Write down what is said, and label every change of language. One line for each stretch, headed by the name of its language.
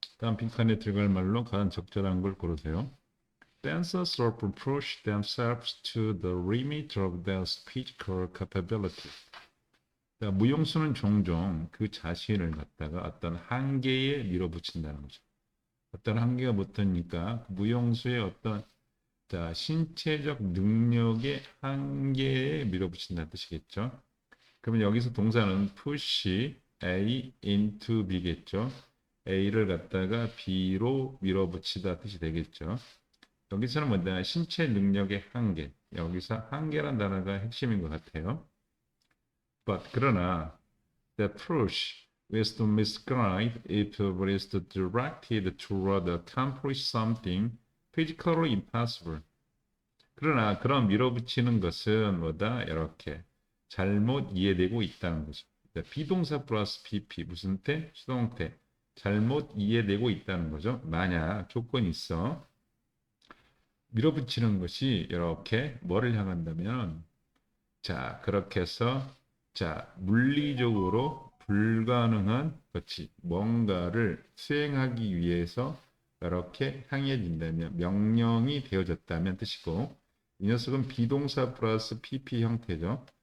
Korean: 다음 빈칸에 들어갈 말로 가장 적절한 걸 고르세요.
English: Dancers often push themselves to the limit of their physical capability.
Korean: 그러니까 무용수는 종종 그 자신을 갖다가 어떤 한계에 밀어붙인다는 거죠. 어떤 한계가 붙으니까 무용수의 어떤 신체적 능력의 한계에 밀어붙인다는 뜻이겠죠. 그러면 여기서 동사는 push A into B겠죠. A를 갖다가 B로 밀어붙이다 뜻이 되겠죠. 여기서는 뭐냐? 신체 능력의 한계. 여기서 한계란 단어가 핵심인 것 같아요.
English: But
Korean: 그러나
English: the push is to misguide if it is directed toward accomplish something physically impossible.
Korean: 그러나 그런 밀어붙이는 것은 뭐다? 이렇게 잘못 이해되고 있다는 거죠. 비동사 플러스 PP 무슨 태? 수동태. 잘못 이해되고 있다는 거죠. 만약 조건이 있어. 밀어붙이는 것이 이렇게 뭐를 향한다면 그렇게 해서 물리적으로 불가능한 것이 뭔가를 수행하기 위해서 이렇게 향해진다면 명령이 되어졌다면 뜻이고 이 녀석은 비동사 플러스 PP 형태죠.